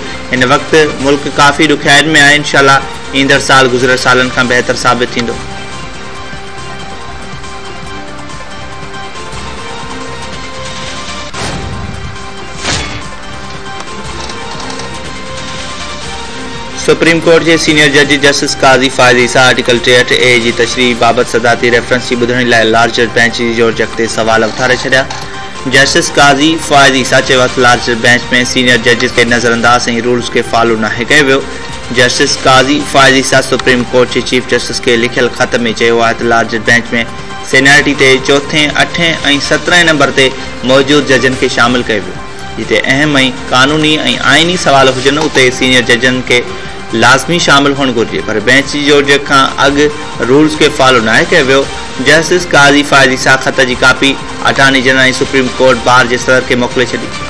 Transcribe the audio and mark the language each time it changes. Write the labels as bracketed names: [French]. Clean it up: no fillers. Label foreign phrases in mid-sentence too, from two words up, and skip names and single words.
[Sindhi] हिन वक़्तु मुल्क काफ़ी ॾुखियाईनि में आहे। इंशाअल्लाह ईंदड़ साल गुज़िरियल सालनि खां बहितर साबित थींदो। सुप्रीम कोर्ट के सीनियर जज जस्टिस काज़ी फ़ाइज़ ईसा आर्टिकल 63A की तशरीह बाबत सदाती रेफरेंस की ॿुधण लाइ [English] larger bench [Sindhi] जी जोर जॻ ते सवाल उथारे छॾिया। जस्टिस काज़ी फ़ाइज़ ईसा चयो आहे त [English] larger bench [Sindhi] में [English] senior judges [Sindhi] के नज़रअंदाज ऐं रूल्स के फॉलो नाहे कयो वियो। जस्टिस काज़ी फ़ाइज़ ईसा सुप्रीम कोर्ट के [English] chief justice [Sindhi] के लिखियल ख़त में चयो आहे त [English] larger bench [Sindhi] में सीनियरिटी ते 4th, 8th ऐं 17 नंबर ते मौजूद जजन के शामिल कयो वियो। जिते अहम ऐं कानूनी ऐं आइनी सवाल हुजनि उते सीनियर जजन के लाज़मी शामिल हुअणु घुरिजे। पर बेंच जी जोर खां अॻु रूल्स के फॉलो नाहे कयो वियो। जस्टिस काज़ी फ़ाइज़ ईसा ख़त जी कापी [English] attorney general [Sindhi] ऐं सुप्रीम कोर्ट बार जे सदर के मोकिले छॾी।